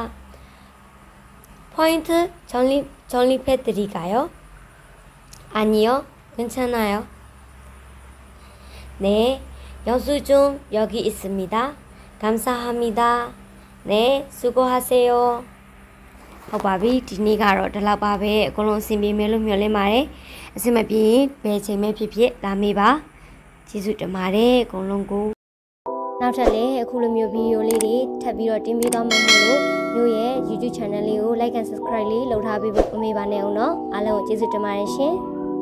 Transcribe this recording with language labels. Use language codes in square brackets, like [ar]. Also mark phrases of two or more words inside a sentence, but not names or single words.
[ko] 포인트 적립해드릴까요? 아니요, 괜찮아요. 네, 영수증 여기 있습니다. 감사합니다. 네, 수고하세요. [my] ဟုတ်ပါပြီဒီနေ့ကတော့ဒီလောက်ပါပဲအကုန်လုံးအဆင်ပြေမယ်လို့မျှော်လင့်ပါတယ်အဆင်မပြေဘယ်ချိန်မှဖြစ်ဖြစ်လာမေးပါကျေးဇူးတင်ပါတယ်အကုန်လုံးကိုနောက်ထပ်လည်းအခုလိုမျိုးဗီဒီယိုလေးတွေထပ်ပြီးတော့တင်ပြသွားမှာမို့လို့မျိုးရဲ့ YouTube channel လေးကို [en] like and subscribe [my] လေးလုပ်ထားပေးဖို့မမေ့ပါနဲ့အောင်နော်အားလုံးကိုကျေးဇူးတင်ပါတယ်ရှင်